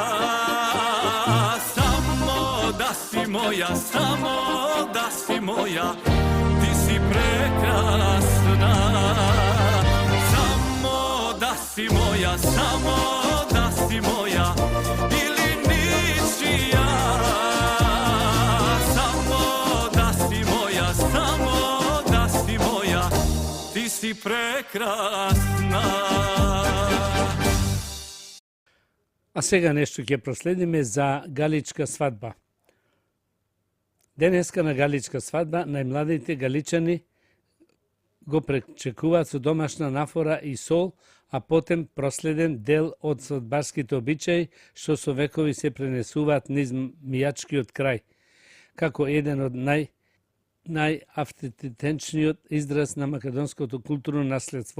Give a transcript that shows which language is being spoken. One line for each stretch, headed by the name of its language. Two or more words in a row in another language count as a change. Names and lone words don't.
Serbian: samo da si moja, samo da si moja, ti si prekrasna, samo da si moja, samo da si moja, ili ničija, samo da si moja, samo da si moja, ti si прекрасна.
Macedonian: А сега нешто ќе проследиме за галичка свадба. Денеска на галичка свадба најмладите галичани го пречекуваат со домашна нафора и сол, а потем проследен дел од свадбарските обичаи што со векови се пренесуваат низ мијачкиот крај, како еден од најавтентичниот израз на македонското културно наследство.